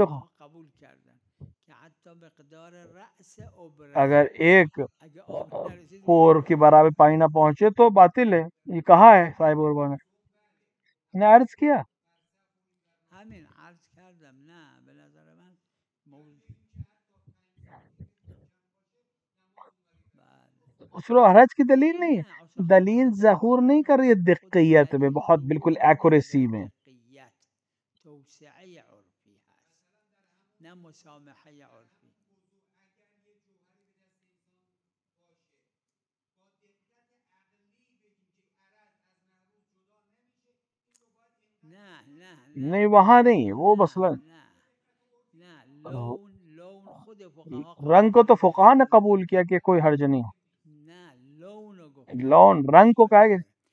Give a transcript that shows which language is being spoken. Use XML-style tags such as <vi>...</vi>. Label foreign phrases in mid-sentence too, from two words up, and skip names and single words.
<fa>قبول کردن کہ حتی مقدار رأس</fa> <ur>اگر ایک پور کی برابر پانی نہ پہنچے تو باطل ہے. یہ کہا ہے صاحب عروہ نے عرض کیا.</ur> <fa>همین عرض کردم نه به نظر من</fa> <ur>اصول حرج کی دلیل نہیں ہے، دلیل ظہور نہیں کر رہی ہے دقیت میں، بہت بالکل ایکوریسی میں.</ur> <fa>توسعه عرفی هست نه مسامحه عرفی.</fa> <ur>نہیں وہاں نہیں، وہ مثلا رنگ کو تو فقہا نے قبول کیا کہ کوئی حرج نہیں، لون رنگ کو کہا گیا.</ur>